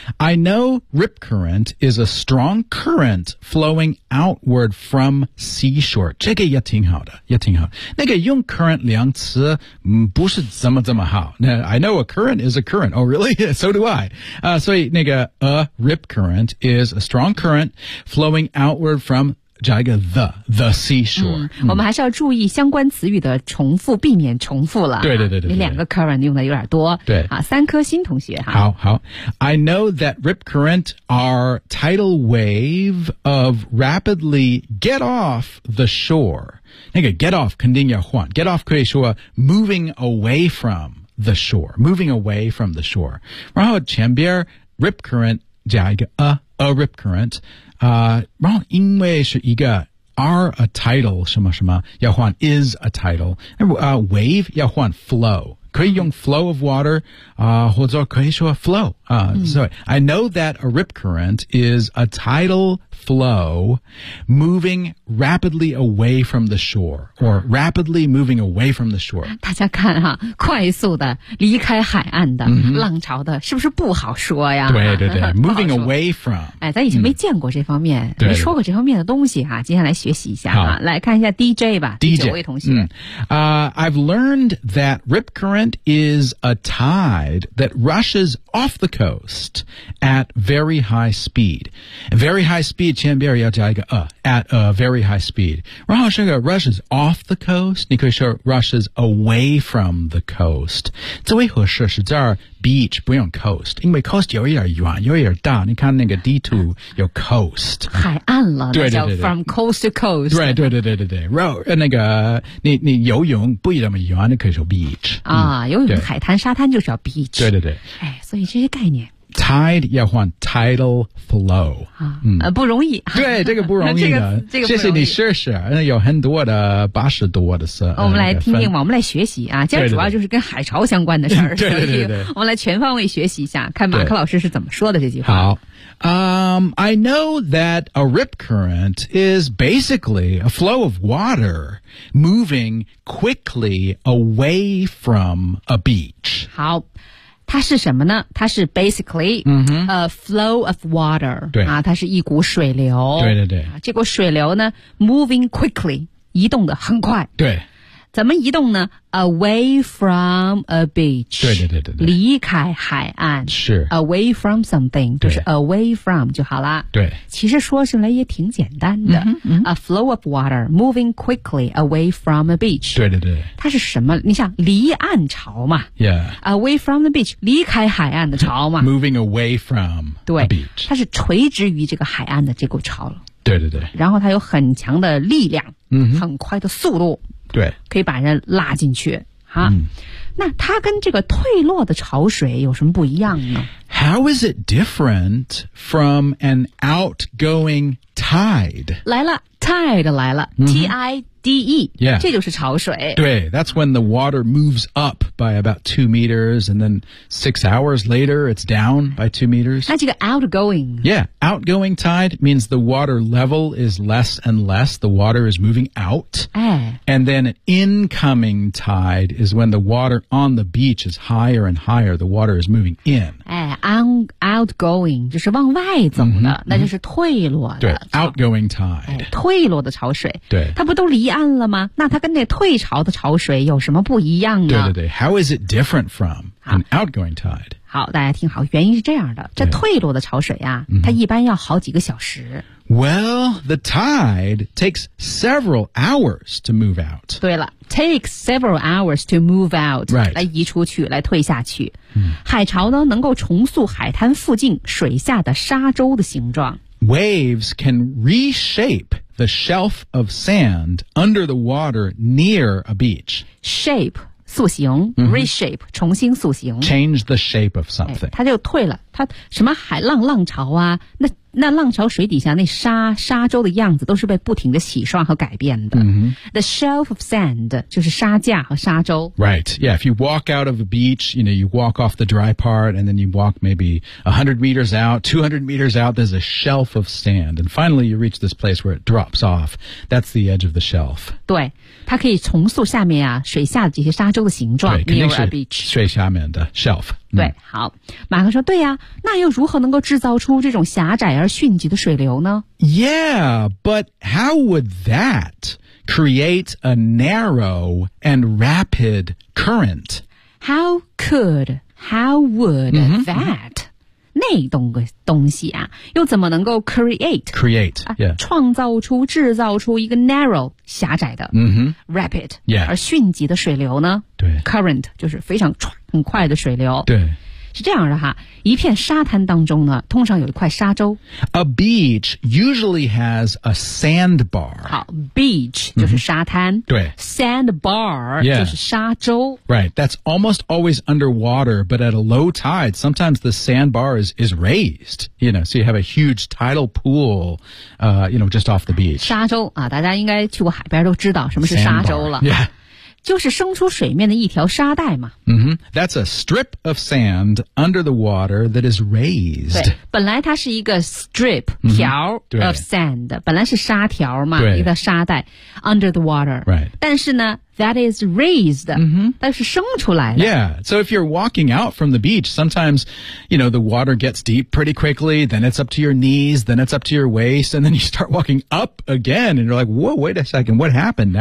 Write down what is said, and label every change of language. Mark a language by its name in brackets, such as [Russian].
[English] I know rip current is a strong current flowing outward from seashore [Chinese] 这个也挺好的也挺好那个用 [English] current [Chinese] 两词、嗯、不是这么这么好 [English] now, I know a current is a current oh really so do I 所以那个 a rip current is a strong current flowing outward from [Chinese] 加一个 [English] the seashore、 [Chinese] 我们还是要注意相关词语的重复，避免重复了。对，你两个 current 用的有点多。对啊，三颗星同学哈。 [English] 好 I know that rip current are tidal wave of rapidly get off the shore. [Chinese] 那个 get off 肯定要换， get off 可以说 [English] moving away from the shore， [Chinese] moving away from the shore。然后前边 rip current 加一个 a rip current然后因为是一个 are a title 什么什么要换 is a title、wave 要换 flow 可以用 flow of water、或者可以说 flow、 [English] sorry, I know that a rip current is a tidal flow moving rapidly away from the shore [Chinese] or rapidly moving away from the shore 大家看哈，快速的离开海岸的、浪潮的是不是不好说呀，对 [English] moving away from、 [Chinese] 咱以前没见过这方面、没说过这方面的东西哈，今天来学习一下哈，来看一下 DJ 吧 DJ 九位同学、 [English] I've learned that rip current is a tide that rushes off the coast at very high speed. Very high speed, [Chinese] 前边要加一个 [English] at a very high speed. [Chinese] 然后这个 [English] rushes off the coast, [Chinese] 你可以说 [English] rushes away from the coast. [Chinese] 这位合适是这儿 beach, 不用 coast, 因为 coast 有一点远有一点大，你看那个地图有 coast。海岸了，对叫 [English] from coast to coast。 [Chinese] 对，那个你游泳不那么远，你可以说 beach。游泳海滩沙滩就是要 beach。对。所以这些概念。 Tide 要换 tidal flow、不容易，对这个不容易的、这个、谢谢你试试，有很多的80多的事、我们来听听吧，我们来学习啊，今天主要就是跟海潮相关的事儿，对我们来全方位学习一下，看马克老师是怎么说的这句话。 [English] 好、I know that a rip current is basically a flow of water moving quickly away from a beach。 [Chinese] 好，它是什么呢？它是 [English] basically、a flow of water， [Chinese] 对啊，它是一股水流。对，这股水流呢 ， [English] moving quickly， [Chinese] 移动的很快。对，怎么移动呢 ？ [English] Away from a beach， [Chinese] 对，离开海岸是 [English] away from something， [Chinese] 就是 away from 就好啦。对，其实说起来也挺简单的。 [English] A flow of water moving quickly away from a beach， [Chinese] 对，它是什么？你想离岸潮嘛 [English] ？Yeah， away from the beach， [Chinese] 离开海岸的潮嘛 [English] ？Moving away from a beach， [Chinese] 它是垂直于这个海岸的这股潮了。对，然后它有很强的力量，很快的速度。对，可以把人拉进去哈、那它跟这个退落的潮水有什么不一样呢 [English] ？How is it different from an outgoing tide？ [Chinese] 来了 ，tide 来了、，T-I-D-E， [English] yeah， [Chinese] 这就是潮水。 [English] 对 ，That's when the water moves up by about 2 meters, and then 6 hours later, it's down by 2 meters. [Chinese] 那这个 outgoing， [English] yeah， outgoing tide means the water level is less and less. The water is moving out. And then incoming tide is when the water on the beach is higher and higher. The water is moving in. [Chinese] Outgoing 就是往外走的， mm-hmm. 那就是退落的。对 ，outgoing tide，退落的潮水。对，它不都离岸了吗？那它跟那退潮的潮水有什么不一样呢？对。 How is it different from an outgoing tide？好，大家听好，原因是这样的：这退落的潮水啊，它一般要好几个小时。 [English] Well, the tide takes several hours to move out. 对了 ，takes several hours to move out. Right. [Chinese] 来移出去，来退下去。海潮呢，能够重塑海滩附近水下的沙洲的形状。 [English] Waves can reshape the shelf of sand under the water near a beach. [Chinese] Shape. 塑形 reshape、重新塑形 [English] change the shape of something、 [Chinese] 它就退了它什么海浪浪潮啊那浪潮水底下那沙洲的样子都是被不停的洗刷和改变的、 [English] The shelf of sand [Chinese] 就是沙架和沙洲 [English] Right, yeah, if you walk out of a beach you know, you walk off the dry part and then you walk maybe 100 meters out 200 meters out there's a shelf of sand and finally you reach this place where it drops off that's the edge of the shelf [Chinese] 对它可以重塑下面啊水下的这些沙洲的形状 [English] near a beach [Chinese] 水下面的 shelf 对，好，马克说对呀，那又如何能够制造出这种狭窄而迅疾的水流呢 [English] ？Yeah, but how would that create a narrow and rapid current? How would that?、 [Chinese] 那种个东西啊，又怎么能够 create、 [English] yeah. [Chinese] 创造出制造出一个 narrow 狭窄的、rapid、 [English] yeah. [Chinese] 而迅疾的水流呢？对，current 就是非常很快的水流。对。是这样的哈，一片沙滩当中呢，通常有一块沙洲。 A beach usually has a sandbar. 好 ，beach 就是沙滩。Mm-hmm. 对，sandbar 就是沙洲。 [English] Right, that's almost always underwater, but at a low tide, sometimes the sandbar is raised. You know, so you have a huge tidal pool, you know, just off the beach. [Chinese] 沙洲啊，大家应该去过海边都知道什么是沙洲了。 [English] Sandbar, yeah. [Chinese] 就是生出水面的一条沙袋嘛。 Mm-hmm. [English] That's a strip of sand under the water that is raised. [Chinese] 对，本来它是一个 strip, 条 of sand, 本来是沙条嘛，一个沙袋 [English] under the water. Right. [Chinese] 但是呢 [English] that is raised,、 [Chinese] 但是生出来的。 [English] Yeah, so if you're walking out from the beach, sometimes, you know, the water gets deep pretty quickly, then it's up to your knees, then it's up to your waist, and then you start walking up again, and you're like, whoa, wait a second, what happened?